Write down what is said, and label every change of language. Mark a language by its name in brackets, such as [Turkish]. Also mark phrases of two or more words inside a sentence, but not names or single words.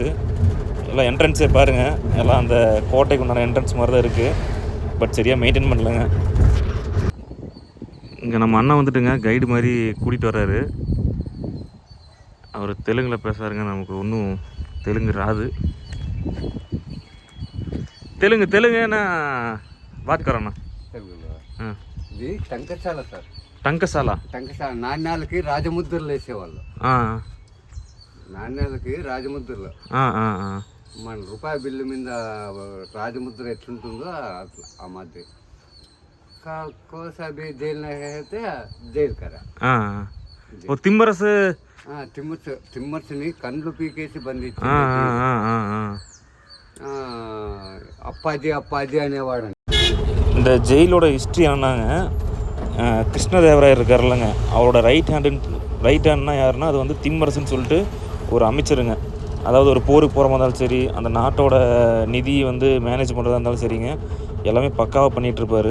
[Tamil] எல்லாம் என்ட்ரன்ஸே பாருங்கள், எல்லாம் அந்த கோட்டைக்கு உண்டான என்ட்ரன்ஸ் மாதிரி தான் இருக்குது. பட் சரியாக மெயின்டைன் பண்ணலங்க. இங்கே நம்ம அண்ணன் வந்துட்டுங்க கைடு மாதிரி கூட்டிகிட்டு வர்றாரு. அவர் தெலுங்கில் பேசுகிறாருங்க, நமக்கு ஒன்றும் தெலுங்கு ராது. [Hindi] தெலுங்குனா बात करोना. [Telugu] ఇది టంకశాల సార్. టంకశాల నాణ్యాలకి రాజముద్రలు వేసేవాళ్ళు. నాణ్యాలకి రాజముద్రలు. మన రూపాయి బిల్లు మీద రాజముద్ర ఎట్లుంటుందో అట్లా ఆ మాదిరి. కోసాబి జైలు అయితే జైలు కరా. తిమ్మరస్ తిమ్మర్స్ని కండ్లు పీకేసి బంధించి அப்பாஜி அப்பாஜி అనేవాడు. [Tamil] இந்த ஜெயிலோட ஹிஸ்ட்ரி என்னன்னாங்க, கிருஷ்ணதேவராயர் இருக்கார்லங்க, அவரோட ரைட் ஹேண்ட்னா யாருன்னா அது வந்து திம்மரசுன்னு சொல்லிட்டு ஒரு அமைச்சருங்க. அதாவது ஒரு போருக்கு போகிற மாதிரி இருந்தாலும் சரி, அந்த நாட்டோட நிதி வந்து மேனேஜ் பண்ணுறதா இருந்தாலும் சரிங்க, எல்லாமே பக்காவாக பண்ணிகிட்ருப்பார்.